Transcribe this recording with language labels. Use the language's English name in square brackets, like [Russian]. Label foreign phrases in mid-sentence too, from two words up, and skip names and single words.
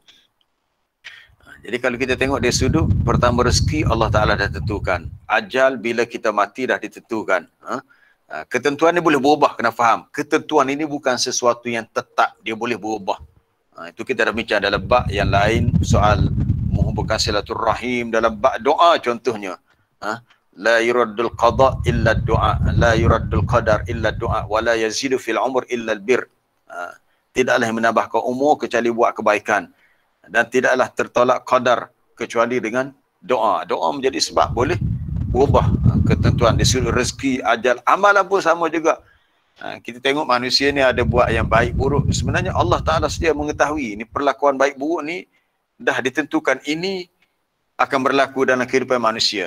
[Malay] Jadi kalau kita tengok dari sudut pertama, rezeki [Arabic] الله تعالى [Malay] dah tentukan. Ajal bila kita mati dah ditentukan. Ketentuan ni boleh berubah, kena faham. Ketentuan ini bukan sesuatu yang tetap, dia boleh berubah. Itu kita dah bincang dalam bab yang lain, soal menghubungkan silaturrahim dalam bab doa contohnya. [Arabic] لا يرد القضاء إلا الدعاء، لا يرد القدر إلا الدعاء، ولا يزيد في العمر إلا البر. [Malay] Tidaklah menambahkan umur kecuali buat kebaikan, dan tidaklah tertolak qadar kecuali dengan doa. Doa menjadi sebab boleh berubah ketentuan dari sudut rezeki, ajal, amalan pun sama juga. Kita tengok manusia ni ada buat yang baik buruk, sebenarnya [Arabic] الله تعالى [Malay] sedia mengetahui ni perlakuan baik buruk ni dah ditentukan, ini akan berlaku dalam kehidupan manusia.